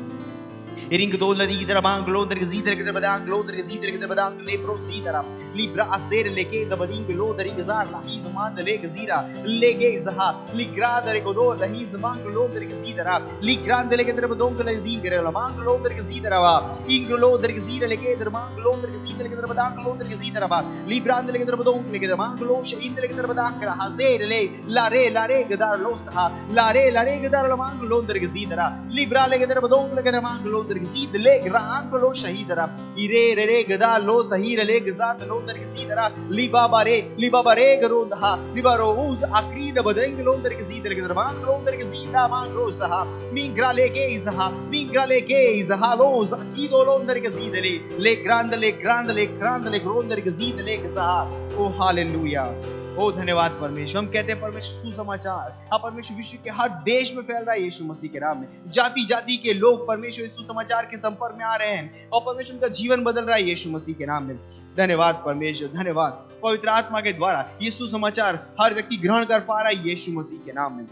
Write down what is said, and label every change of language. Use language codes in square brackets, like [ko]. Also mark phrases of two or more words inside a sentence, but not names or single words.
[hi] इरिंग दो लदी दर मांग लोदर के जीदर के दर बदांग लोदर के जीदर के दर बदांग ले प्रो सीदरा लिब्रा असेर लेके द बदिंग लोदर के जार लही मान ले गजीरा ले गे जहा लिग्रा दर को दो लही मांग लोदर के जीदरा लिग्रांद ले के दर बदोंग ले दी करे मांग लोदर के जीदरा वा इंग लोदर के जीदर लेके दर मांग लोदर के जीदर के दर बदांग लोदर के जीदरा वा लिब्रांद ले के दर बदोंग ले के दर मांग लो शहीद ले के दर बदांग कर हजेर ले लारे गदार लो सहा लारे गदार मांग लोदर के जीदरा लिब्रा ले के दर बदोंग ले के दर मांग लोदर के जीद ले ग्रांग लो शहीदरा इरे रे गदा लो सहीर ले गजात लोदर के जीदरा लिबा बारे गरोंधा लिबा रोज आखरी द बदंग लोदर के जीदर के दर मांग लोदर के जीदा मांग लो सहा मिंग्रा ले के इजहा लोज अकीदो लोदर के जीद ले ग्रांद ले ग्रोंदर के जीद ले गजा। ओ हालेलुया। ओ धन्यवाद परमेश्वर। हम कहते हैं परमेश्वर सुसमाचार अब परमेश्वर विश्व के हर देश में फैल रहा है यीशु मसीह के नाम में। जाति जाति के लोग परमेश्वर इस सुसमाचार के संपर्क में आ रहे हैं और परमेश्वर उनका जीवन बदल रहा है यीशु मसीह के नाम में। धन्यवाद परमेश्वर, धन्यवाद। पवित्र आत्मा के द्वारा ये सुसमाचार हर व्यक्ति ग्रहण कर पा रहा है यीशु मसीह के नाम में।